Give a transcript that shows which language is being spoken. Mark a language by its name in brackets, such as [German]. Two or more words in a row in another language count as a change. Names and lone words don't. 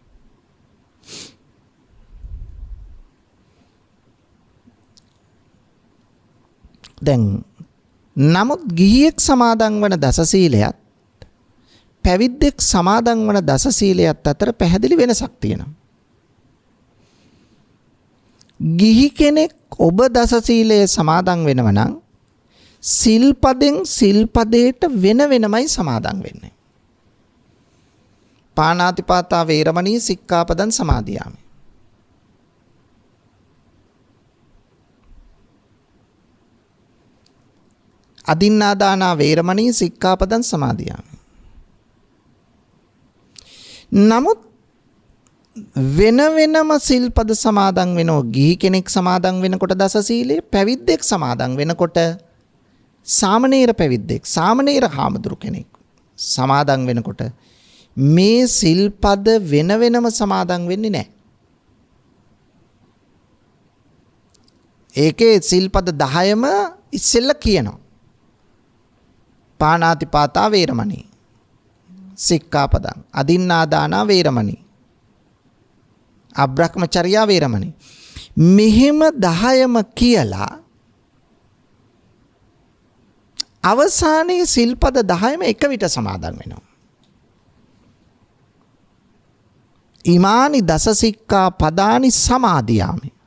[Sinhala] දැන් නමුත් ගිහියෙක් සමාදන් වන දස සීලයත් පැවිද්දෙක් සමාදන් වන දස සීලයත් අතර පැහැදිලි වෙනසක් තියෙනවා. ගිහි කෙනෙක් ඔබ දස සීලයේ සමාදන් වෙනව නම් සිල්පදෙන් සිල්පදයට වෙන වෙනමයි සමාදන් වෙන්නේ. [Pali] පාණාතිපාතා වේරමණී සික්ඛාපදං සමාදියාමි. අදින්නාදානා වේරමණී සික්ඛාපදං සමාදියාමි. [Sinhala] නමුත් වෙන වෙනම සිල්පද සමාදන් වෙනෝ ගිහි කෙනෙක් සමාදන් වෙනකොට දස සීලය, පැවිද්දෙක් සමාදන් වෙනකොට සාමණේර පැවිද්දෙක්, සාමණේර හාමුදුරු කෙනෙක් සමාදන් වෙනකොට මේ සිල්පද වෙන වෙනම සමාදන් වෙන්නේ නැහැ. ඒකේ සිල්පද 10ම ඉස්සෙල්ලා කියනවා. [Pali] පාණාතිපාතා වේරමණී සික්ඛාපදං, අදින්නාදානා වේරමණී, අබ්‍රහ්මචර්යා වේරමණී. [Sinhala] මෙහෙම 10ම කියලා අවසානයේ සිල්පද 10ම එක විට සමාදන් වෙනවා. [Pali] ඉමානි දස සික්ඛා පදානි සමාදියාමි.